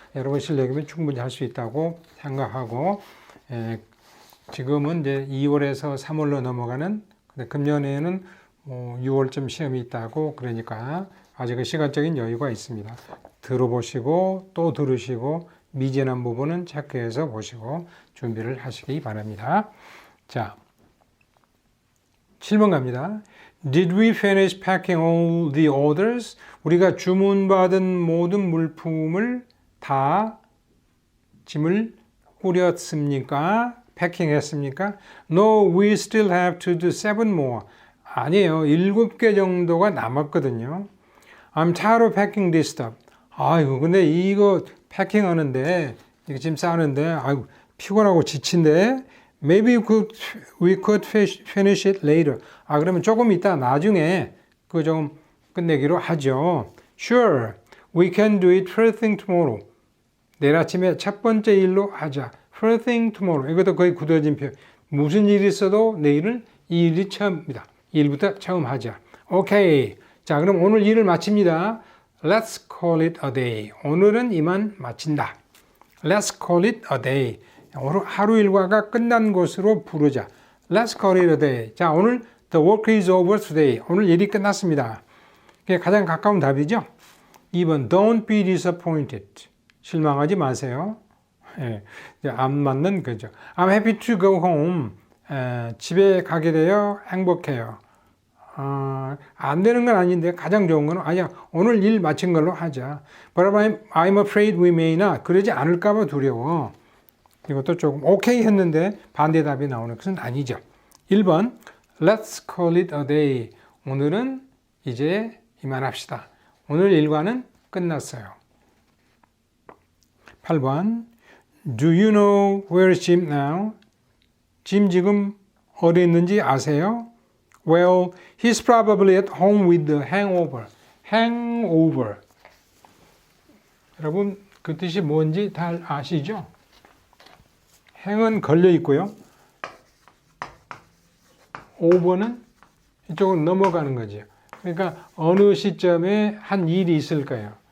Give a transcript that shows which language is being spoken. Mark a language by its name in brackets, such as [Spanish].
[Korean] 여러분 실력이면 충분히 할 수 있다고 생각하고 지금은 이제 2월에서 3월로 넘어가는 금년에는 6월쯤 시험이 있다고 그러니까 아직은 시간적인 여유가 있습니다. 들어보시고 또 들으시고 미진한 부분은 체크해서 보시고 준비를 하시기 바랍니다. 자, 7번 갑니다. [English] Did we finish packing all the orders? [Korean] 우리가 주문받은 모든 물품을 다 짐을 꾸렸습니까? 패킹했습니까? [English] No, we still have to do 7 more. [Korean] 아니에요. 7개 정도가 남았거든요. [English] I'm tired of packing this stuff. [Korean] 아이고, 근데 이거 패킹하는데, 이거 짐 싸는데, 아이고, 피곤하고 지친데, [English] maybe we could finish it later. [Korean] 아, 그러면 조금 이따 나중에 그거 좀 끝내기로 하죠. [English] Sure, we can do it first thing tomorrow. [Korean] 내일 아침에 첫 번째 일로 하자. [English] First thing tomorrow. [Korean] 이것도 거의 굳어진 표현. 무슨 일이 있어도 내일은 이 일이 처음이다. 이 일부터 처음 하자. 오케이. 자, 그럼 오늘 일을 마칩니다. [English] Let's call it a day. [Korean] 오늘은 이만 마친다. [English] Let's call it a day. [Korean] 하루 일과가 끝난 것으로 부르자. [English] Let's call it a day. [Korean] 자, 오늘 [English] the work is over today. [Korean] 오늘 일이 끝났습니다. 그게 가장 가까운 답이죠. 2번 [English] don't be disappointed. [Korean] 실망하지 마세요. 예, 안 맞는 거죠. [English] I'm happy to go home. [Korean] 집에 가게 되어 행복해요. 안 되는 건 아닌데 가장 좋은 건 아니야. 오늘 일 마친 걸로 하자. [English] But I'm afraid we may not. [Korean] 그러지 않을까 봐 두려워. 이것도 조금 오케이 했는데 반대답이 나오는 것은 아니죠. [English] 1번 Let's call it a day. [Korean] 오늘은 이제 이만합시다. 오늘 일과는 끝났어요. [English] 8번 Do you know where is Jim now? [Korean] 짐 지금 어디 있는지 아세요? [English] Well, he's probably at home with the hangover. hangover. [Korean] 여러분 그 뜻이 뭔지 다 아시죠? 행은 걸려 있고요. over는 이쪽으로 넘어가는 거죠. 그러니까 어느 시점에 한 일이 있을 거예요.